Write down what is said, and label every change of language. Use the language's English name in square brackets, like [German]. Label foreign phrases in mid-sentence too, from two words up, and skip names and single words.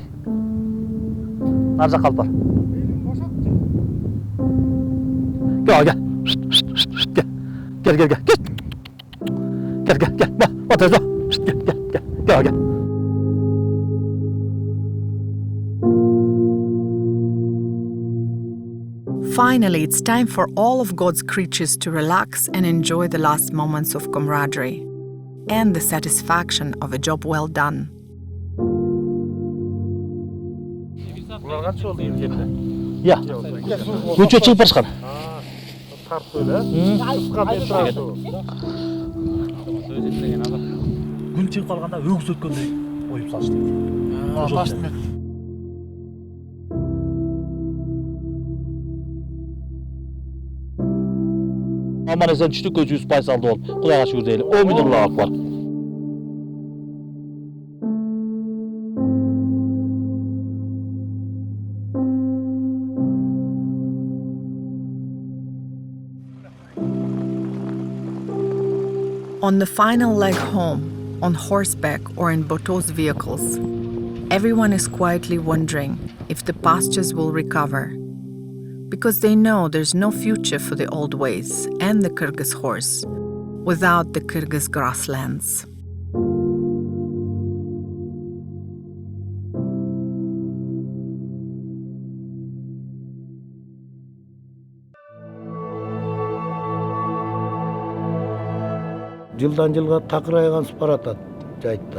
[Kyrgyz] Нар жакка алып бар. [Turkish] Gel. Gel. Gel. Bak teyze. Gel. [English] Finally, it's time for all of God's creatures to relax and enjoy the last moments of camaraderie and the satisfaction of a job well done. Ya, [Kyrgyz] көчө чыгып барышкан. Күн чыгып калганда өгүз өткөндөй оюп салышты. Аман эсен түштүк, көчүбүз байсалды болуп, Кудайга шүгүр дейли. [Arabic] آمين الله أكبر. [English] On the final leg home, on horseback or in Boto's vehicles, everyone is quietly wondering if the pastures will recover. because they know there's no future for the old ways and the Kyrgyz horse without the Kyrgyz grasslands. [Kyrgyz] Жылдан жылга такырайгансып баратат жайыттар.